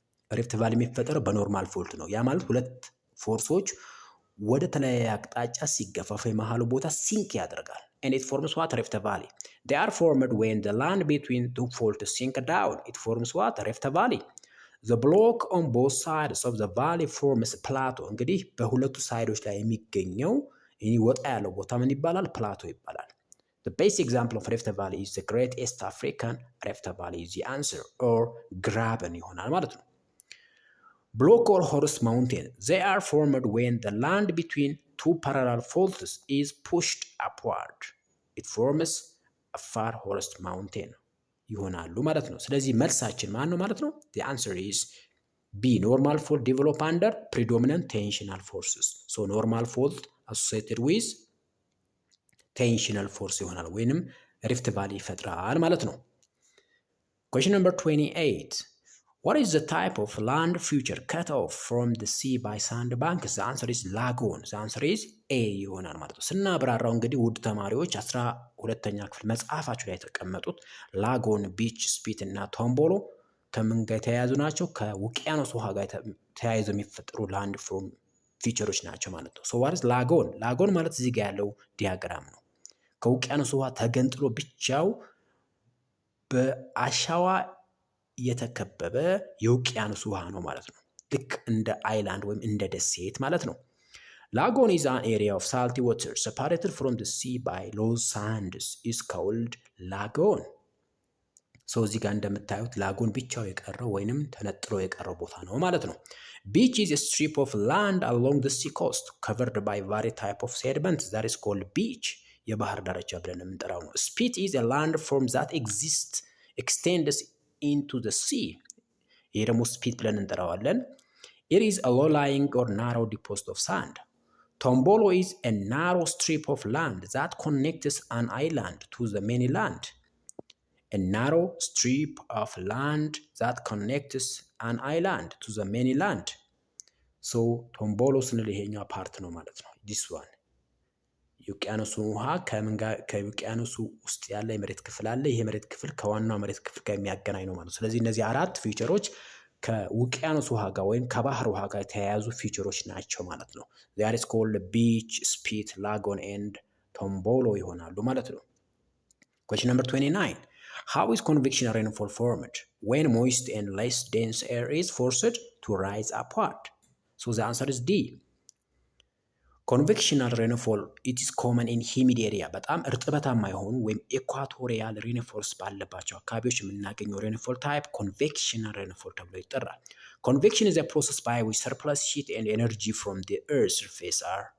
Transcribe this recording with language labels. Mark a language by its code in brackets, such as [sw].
[am] Rift Valley የሚፈጠረው በኖርማል ፎልት ነው። ያ ማለት ሁለት ፎርሶች ወደ ተለያየ አቅጣጫ ሲገፋፉ የመሃሉ ቦታ ሲንክ ያደርጋል። [en] And it forms what? Rift Valley. They are formed when the land between two faults sink down. It forms what? Rift Valley. The block on both sides of the valley forms plateau. [am] እንግዲህ በሁለቱ ሳይዶች ላይ የሚገኘው ይህ ወጣ ያለው ቦታ ምን ይባላል? ፕላቶ ይባላል። [en] The best example of Rift Valley is the Great East African Rift Valley is the answer or graben [am] ይሆናል ማለት ነው። [en] Block or Horus mountain. They are formed when the land between two parallel faults is pushed upward. It forms a far Horus mountain [am] ይሆናሉ ማለት ነው። ስለዚህ መልሳችን ማን ነው ማለት ነው? [en] The answer is B. Normal fault develop under predominant tensional forces. So normal fault associated with tensional force [am] ይሆናል ወይንም ሪፍት ቫሊ ይፈጥራል ማለት ነው። [en] Question number 28. What is the type of land feature cut off from the sea by sandbanks? The answer is lagoon. The answer is A [am] ይሆናል ማለት ነው። ስናብራራው እንግዲህ ውድ ተማሪዎች 12ኛ ክፍል መጽሐፋችሁ ላይ የተቀመጡት ላጎን፣ ቢች፣ ስፒት እና ቶምቦሎ ከምን ጋር የተያያዙ ናቸው? ከውቅያኖስ ውሃ ጋር ተያይዘው የሚፈጠሩ ላንድ ፎርም ፊቸሮች ናቸው ማለት ነው። [en] ሶ ዋት ኢዝ ላጎን? [am] ላጎን ማለት እዚህ ጋር ያለው ዲያግራም ነው። ከውቅያኖስ ውሃ ተገንጥሎ ብቻው በአሸዋ የተከበበ የውቅያኖስ ውሃ ነው ማለት ነው። ልክ እንደ አይላንድ ወይም እንደ ደሴት ማለት ነው። [en] Lagoon is an area of salty water separated from the sea by loose sands is called lagoon. [am] ሶ እዚህ ጋር እንደምታዩት ላጎን ብቻው የቀረው ወይንም ተነጥሎ የቀረው ቦታ ነው ማለት ነው። [en] Beach is a strip of land along the sea coast covered by various type of sediments that is called beach. [am] የባህር ዳርቻ ብለን የምንጠራው ነው። [en] Spit is a landform that extends into the sea. [am] ይሄ ደግሞ ስፒት ብለን እንጠራዋለን። [en] It is a low-lying or narrow deposit of sand. Tombolo is a narrow strip of land that connects an island to the mainland. A narrow strip of land that connects an island to the mainland. [am] So ቶምቦሎ ስንል ይሄኛው ፓርት ነው ማለት ነው። [en] this one [am] የውቅያኖሱ ውሃ ከውቅያኖሱ ውስጥ ያለ የመሬት ክፍል አለ። ይሄ መሬት ክፍል ከዋናው መሬት ክፍል ጋር የሚያገናኝ ነው ማለት ነው። ስለዚህ እነዚህ አራት ፊቸሮች ከውቅያኖስ ውሃ ጋር ወይም ከባህር ውሃ ጋር የተያያዙ ፊቸሮች ናቸው ማለት ነው። [en] they are called beach, spit, lagoon and tombolo [am] ይሆናሉ ማለት ነው። [en] Question number 29. How is convectional rainfall formed? When moist and less dense air is forced to rise upward. So the answer is D. Convectional rainfall, it is common in humid area. [am] በጣም እርጥበታማ የሆኑ ወይም ኢኳቶሪያል ሬንፎልስ ባለባቸው አካባቢዎች የምናገኘው ሬንፎል ታይፕ convectional rainfall ተብሎ ይጠራል። [en] Convection is a process by which surplus heat and energy from the earth's surface are